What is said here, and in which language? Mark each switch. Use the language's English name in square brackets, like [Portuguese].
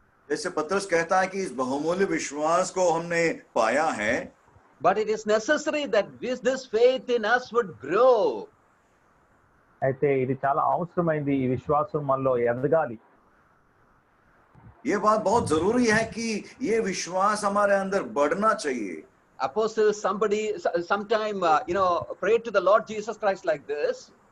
[Hindi] जैसे पतरस कहता है कि इस बहुमूल्य विश्वास को हमने पाया है, [English] but it is necessary that this faith in us would grow. [Telugu] అయితే ఇది చాలా అవసరమైంది, ఈ విశ్వాసం మనలో ఎదగాలి. [Hindi] ये बात बहुत जरूरी है कि ये विश्वास हमारे अंदर बढ़ना चाहिए। [English] Apostle sometime prayed to the Lord Jesus Christ like this.